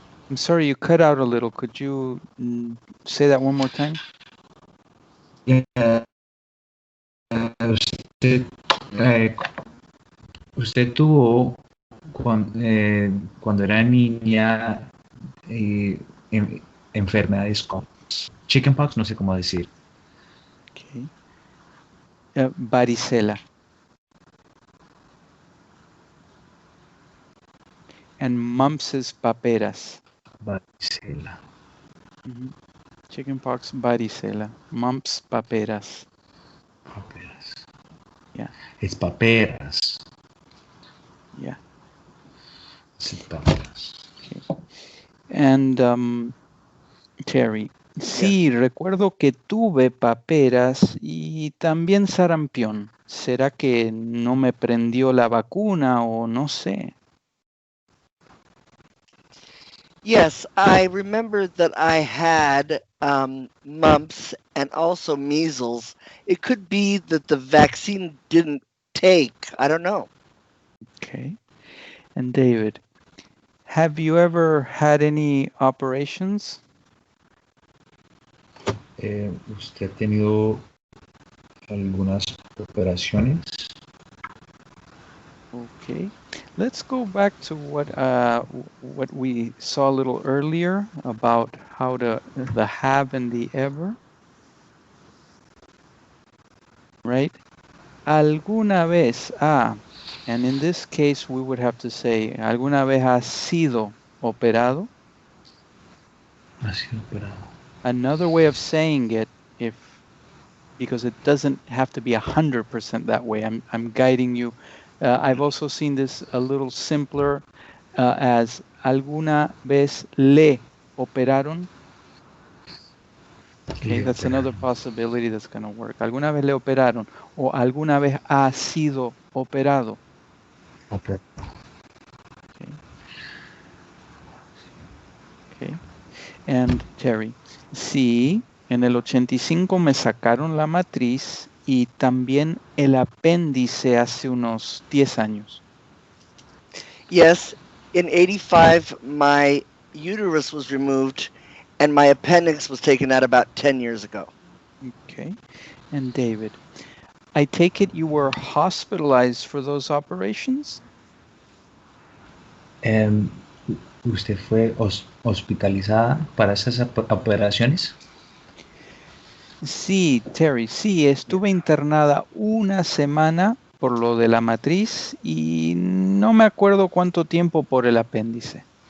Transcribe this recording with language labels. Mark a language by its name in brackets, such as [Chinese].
[English] I'm sorry, you cut out a little. Could you say that one more time? [Spanish] Usted, usted tuvo cuando era niña enfermedades como chickenpox, no sé cómo decir. Okay. Varicela. [English] And mumps is paperas. [Spanish] Varicela. [English] Chickenpox, varicela. Mumps, paperas. [Spanish] Paperas. [English] Yeah. [Spanish] Es paperas. [English] Yeah. [Spanish] Es paperas. [English] Okay. [Spanish] And Terry, sí, recuerdo que tuve paperas y también sarampión. ¿Será que no me prendió la vacuna o no sé? [English] Yes, I remember that I had mumps and also measles. It could be that the vaccine didn't take. I don't know. Okay. And David, have you ever had any operations? [Spanish] ¿Usted ha tenido algunas operaciones? [English] Okay. Let's go back to what we saw a little earlier about how the have and the ever. Right? Alguna vez and in this case we would have to say [Spanish] alguna vez has sido operado. Ha sido operado. [English] Another way of saying it, because it doesn't have to be 100% that way. I'm guiding you. I've also seen this a little simpler as [Spanish] alguna vez le operaron. [English] Okay, that's another possibility that's going to work. [Spanish] Alguna vez le operaron o alguna vez ha sido operado. [English] Okay. Okay. [Spanish] And Terry, sí, en el 85 me sacaron la matriz y también el apéndice hace unos 10 años. [English] Yes, in 85, my uterus was removed and my appendix was taken out about 10 years ago. Okay. And David, I take it you were hospitalized for those operations? [Spanish] Em, ¿Usted fue hospitalizada para esas operaciones? Sí, Terry, sí, estuve internada una semana por lo de la matriz y no me acuerdo cuánto tiempo por el apéndice.